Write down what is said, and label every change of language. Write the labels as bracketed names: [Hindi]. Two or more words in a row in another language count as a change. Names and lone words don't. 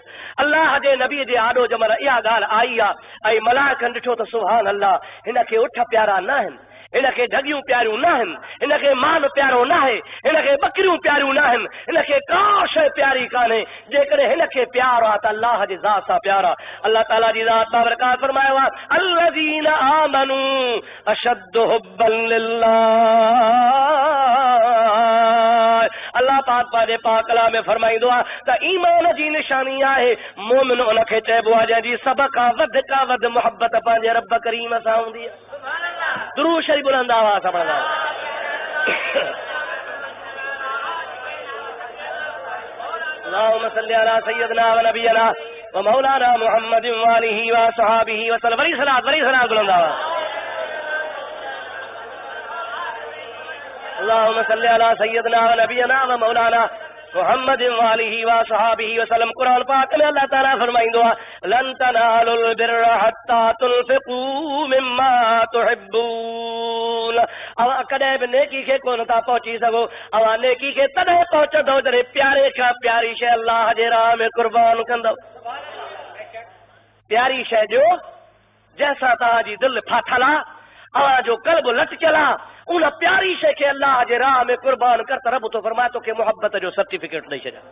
[Sindhi] अल्लाह जे नबी जे आॾो जमल इहा ॻाल्हि आई आहे ऐं मलाइकनि ॾिठो त [Arabic] سبحان الله [Sindhi] हिनखे उठ प्यारा न आहिनि हिनखे ढगियूं प्यारियूं न आहिनि हिनखे माल प्यारो न आहे हिनखे बकरियूं प्यारियूं न आहिनि हिनखे का शइ प्यारी कान्हे। जेकॾहिं हिनखे प्यार आहे त अल्लाह जी ज़ात सां प्यार आहे। अल्लाह ताला जी ज़ात बाबरकात फरमायो आहे [Arabic] الذين آمنوا أشد حبا لله. [Sindhi] अल्लाह पाक पंहिंजे पाक कलाम में फरमाईंदो आहे त ईमान जी निशानी आहे मोमिन उनखे चइबो आहे जंहिंजी सभ खां वधि मुहबत पंहिंजे रब करीम सां हूंदी आहे। درود شريف بلند آواز سان پڙهندا [Arabic] اللهم صل على سيدنا و نبينا و مولانا محمد و آله و صحبه و سلم. [Sindhi] वरी सलात बुलंद आवाज़। [Arabic] اللهم صل على سيدنا و نبينا و مولانا محمد و آله و صحبه و سلم. कुरान पाक में अल्लाह ताला फरमाईंदो आहे لن تنالوا البر حتى تنفقوا مما تحبون. [Sindhi] अवां कॾहिं बि नेकी खे कोन था पहुची सघो अवां नेकी खे तॾहिं पहुचंदव जॾहिं प्यारे खां प्यारी शइ अल्लाह जे राह में कुर्बान कंदव। प्यारी शइ ॾियो जंहिंसां तव्हांजी दिलि फाथल आहे अवां जो क़ल्ब लटकियल आहे उन प्यारी शइ खे अल्लाह जे राह में कुर्बान कर त रब तो फरमाए तोखे मोहब्बत जो सर्टिफिकेट ॾेई छॾिया।